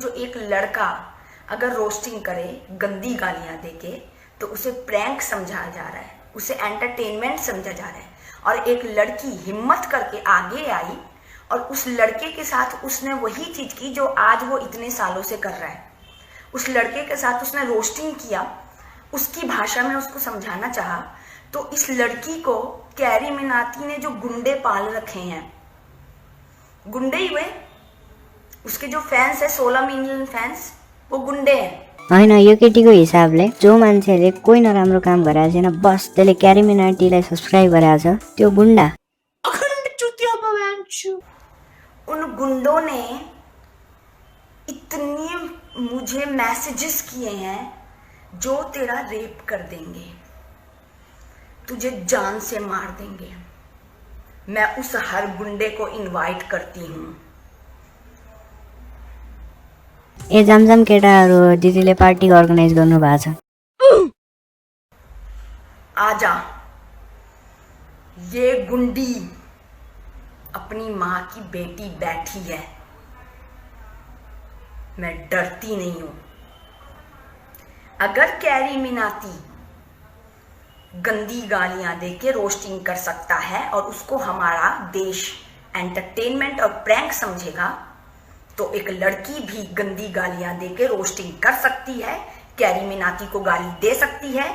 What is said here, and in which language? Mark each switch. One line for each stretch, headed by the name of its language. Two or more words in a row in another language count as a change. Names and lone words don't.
Hindi: जो एक लड़का अगर रोस्टिंग करे गंदी गालियाँ देके तो उसे प्रैंक समझा जा रहा है, उसे एंटरटेनमेंट समझा जा रहा है, और एक लड़की हिम्मत करके आगे आई और उस लड़के के साथ उसने वही चीज़ की जो आज वो इतने सालों से कर रहा है। उस लड़के के साथ उसने रोस्टिंग किया उसकी भाषा में उसको समझाना चाहा, तो इस लड़की को कैरी मिनाती ने जो गुंडे पाल रखे हैं, गुंडे ही हुए, उसके जो फैंस है 16
English: million fans,
Hindi: वो गुंडे हैं।
Nepali: होइन, यो केटीको हिसाबले जो मान्छेले कोही नराम्रो काम गरेको छैन, बस त्यसले क्यारी मिनाटीलाई सब्सक्राइब गरेको छ, त्यो गुन्डा।
Hindi: उन गुंडों ने इतने मुझे मैसेजेस किए हैं जो तेरा रेप कर देंगे, तुझे जान से मार देंगे। मैं उस हर गुंडे को इनवाइट करती हूँ।
Nepali: ए जामजाम केटाहरू, दिदीले पार्टी अर्गनाइज गर्नु भएको छ।
Hindi: आजा, ये गुंडी अपनी माँ की बेटी बैठी है, मैं डरती नहीं हूं। अगर कैरी मिनाती गंदी गालियां देके रोस्टिंग कर सकता है और उसको हमारा देश एंटरटेनमेंट और प्रैंक समझेगा, तो एक लड़की भी गंदी गालियां देके रोस्टिंग कर सकती है, कैरी मिनाती को गाली दे सकती है।